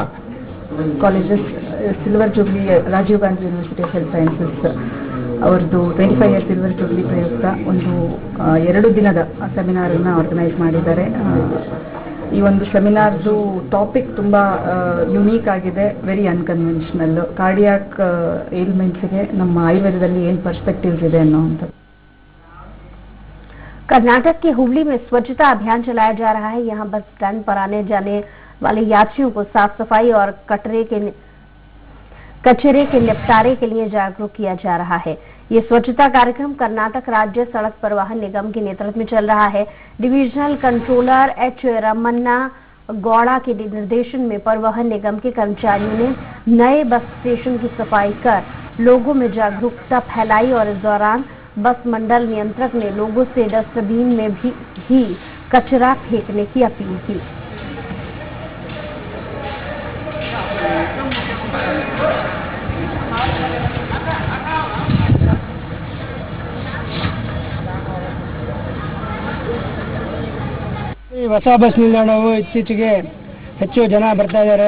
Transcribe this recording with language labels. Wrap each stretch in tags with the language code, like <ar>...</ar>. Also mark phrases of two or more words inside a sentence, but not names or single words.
<en>colleges silver jubilee</en> <kn>ರಾಜೀವ್ ಗಾಂಧಿ ಯೂನಿವರ್ಸಿಟಿ ಆಫ್ ಹೆಲ್ತ್ ಸೈನ್ಸಸ್ ಅವರದ್ದು</kn> <en>25 year silver jubilee</en> <kn>ಪ್ರಯುಕ್ತ ಒಂದು 2 ದಿನದ ಸೆಮಿನಾರನ್ನು ಆರ್ಗನೈಸ್ ಮಾಡಿದ್ದಾರೆ. ಈ ಒಂದು ಸೆಮಿನಾರ್ದು ಟಾಪಿಕ್ ತುಂಬ ಯುನೀಕ್ ಆಗಿದೆ,</kn> <en>very unconventional. cardiac ailments</en> <kn>ನಮ್ಮ ಆಯುರ್ವೇದದಲ್ಲಿ ಏನು ಪರ್ಸ್ಪೆಕ್ಟಿವ್ಸ್ ಇದೆ ಅನ್ನೋವಂಥದ್ದು.</kn> <hi>कर्नाटक के हुबली में स्वच्छता अभियान चलाया जा रहा है। यहां</hi> <en>bus stand</en> <hi>पर आने जाने वाले यात्रियों को साफ सफाई और कचरे के निपटारे के लिए जागरूक किया जा रहा है। ये स्वच्छता कार्यक्रम कर्नाटक राज्य सड़क परिवहन निगम के नेतृत्व में चल रहा है।</hi> <en>divisional controller</en> <hi>एच रमन्ना गौड़ा के निर्देशन में परिवहन निगम के कर्मचारियों ने नए</hi> <en>bus station</en> <hi>की सफाई कर लोगों में जागरूकता फैलाई और इस दौरान बस मंडल नियंत्रक ने लोगों से डस्टबिन में भी कचरा फेंकने की अपील की।</hi> <kn>ಹೊಸ ಬಸ್ ನಿಲ್ದಾಣವು ಇತ್ತೀಚೆಗೆ ಹೆಚ್ಚು ಜನ ಬರ್ತಾ ಇದ್ದಾರೆ.</kn>